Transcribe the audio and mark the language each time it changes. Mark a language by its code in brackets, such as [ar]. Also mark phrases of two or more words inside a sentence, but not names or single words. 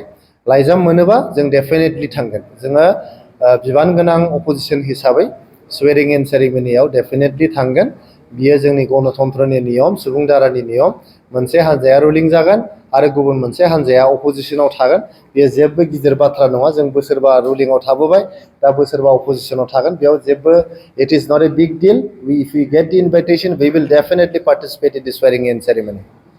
[brx] लाइजाम मोनोबा जों डेफिनेटलि थांगोन। जोङो बिबान गोनां अपोजिसन हिसाबै [en] swearing in ceremonyआव definitely [brx] थांगोन। बियो जोंनि गणतन्त्रनि नियम, सुबुं दारानि नियम। मोनसे हान्जाया रुलिं जागोन आरो गुबुन मोनसे हान्जाया अपोजिसनाव थागोन। बेयो जेबो गिदिर बाथ्रा नङा। जों बोसोरबा रुलिंआव थाबोबाय, दा बोसोरबा अपोजिसनाव थागोन। बेयाव जेबो [en] it is not a big deal. if we get the invitation we will definitely participate in the swearing in ceremony.